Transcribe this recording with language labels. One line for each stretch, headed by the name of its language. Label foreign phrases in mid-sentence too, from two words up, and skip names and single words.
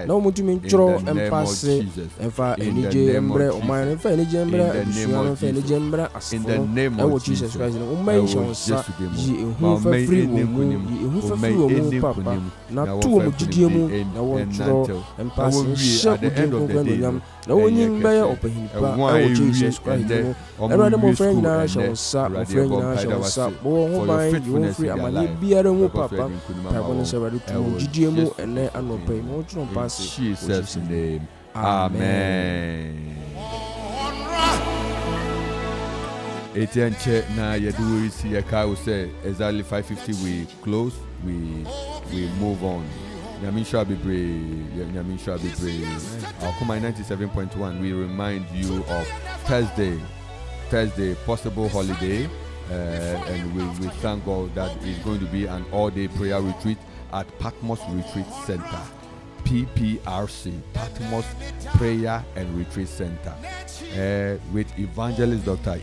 English: In the name of Jesus. In the name of Jesus. In the name of Jesus. In the name of Jesus.
Akan: din bɛyɛ ɔpanyin pa ɛwɔ Jesus Christ mu ɛwurade mo fɛn nyinaa hyɛ wo nsa mo fɛn nyinaa hyɛ wo nsa bɔ wɔn ho ban yi wɔn firi amanneɛ biara mu papa paapɔ no sɛ ɛwurade tu wɔn gyidie mu ɛnɛ anɔpa yi ma wɔtwerɛ mpa ase
English: Jesus name amen.
Akan: Etienche na yedu isi yeka
English: we say exactly 5:50 we close, we move on. Nyamisha be brave. Nyamisha be brave. Our Kuma 97.1. We remind you of Thursday, possible holiday, and we thank God that it's going to be an all-day prayer retreat at Patmos Retreat Center, PPRC, Patmos Prayer and Retreat Center, with Evangelist Dr.